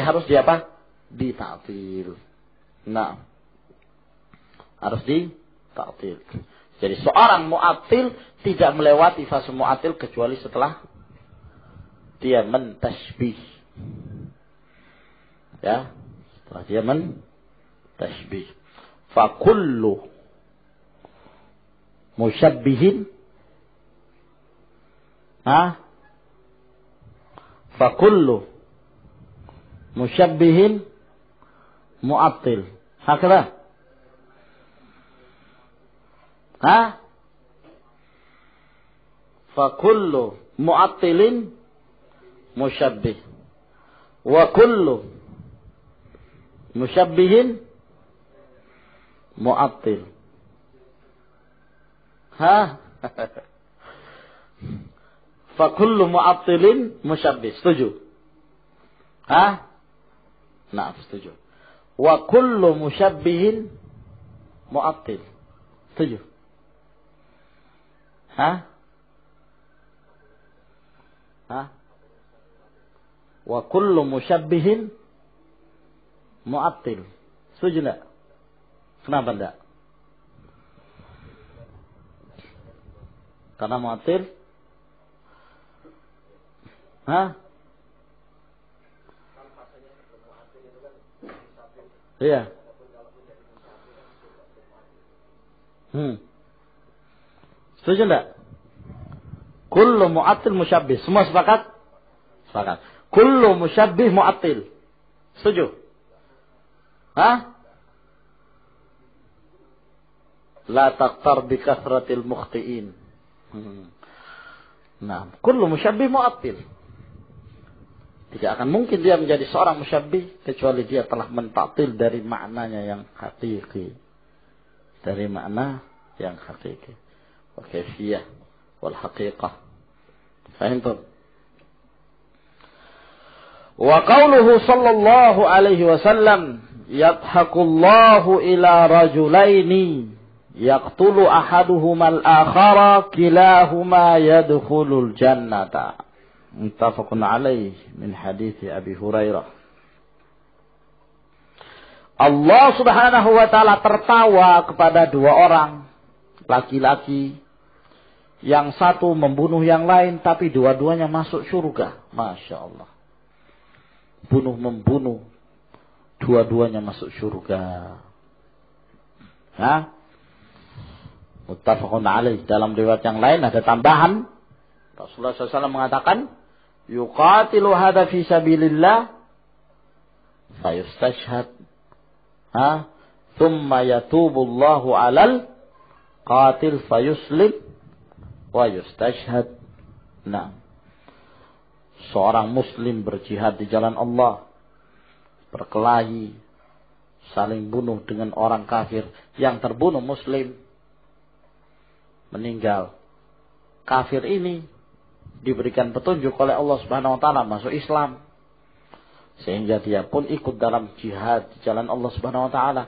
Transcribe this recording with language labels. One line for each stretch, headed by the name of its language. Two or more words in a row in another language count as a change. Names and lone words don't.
Indonesian: Berarti harus diapa? Ditaktil. Nah, harus ditaktil. Jadi seorang mu'attil tidak melewati fase mu'attil kecuali setelah dia mentasbih. Ya, setelah dia mentasbih.
Arabic: فكل مشبه فكل مشبه معطل. Hakala. فكل معطل مشبه. وكل مشبه معطل. فكل معطل مشبه.
Indonesian: Setuju? Nah, setuju.
Arabic: وكل مشبه معطل.
Indonesian: Setuju?
Arabic: وكل مشبه معطل.
Indonesian: Setuju enggak? Kenapa enggak? Karena mu'attil? Iya. Setuju enggak?
Arabic: كل معطل مشبه.
Indonesian: Semua sepakat? Sepakat.
Arabic: كل مشبه معطل.
Indonesian: Setuju?
Arabic: لا تغتر بكثرة المخطئين. Nah, كل مشبه معطل.
Indonesian: Tidak akan mungkin dia menjadi seorang musyabbih kecuali dia telah mentaktil dari maknanya yang hakiki. Dari makna yang hakiki.
Arabic: وكيفية والحقيقة. Fahimtum? وقوله صلى الله عليه وسلم يضحك الله إلى رجلين يقتل أحدهما الآخر كلاهما يدخل الجنة. متفق عليه من حديث أبي هريرة.
Indonesian: Allah
Arabic: سبحانه وتعالى
Indonesian: tertawa kepada dua orang laki-laki, yang satu membunuh yang lain tapi dua-duanya masuk surga.
Arabic: ما شاء الله.
Indonesian: Bunuh-membunuh, dua-duanya masuk surga.
Arabic: متفق عليه.
Indonesian: Dalam riwayat yang lain ada tambahan. Rasulullah SAW mengatakan,
Arabic: يقاتل هذا في سبيل الله فيستشهد. ثم يتوب الله على القاتل فيسلم ويستشهد.
Indonesian: Nah, seorang muslim berjihad di jalan Allah, berkelahi, saling bunuh dengan orang kafir. Yang terbunuh muslim, meninggal. Kafir ini diberikan petunjuk oleh Allah
Arabic: سبحانه وتعالى
Indonesian: masuk Islam, sehingga dia pun ikut dalam jihad di jalan Allah
Arabic: سبحانه وتعالى.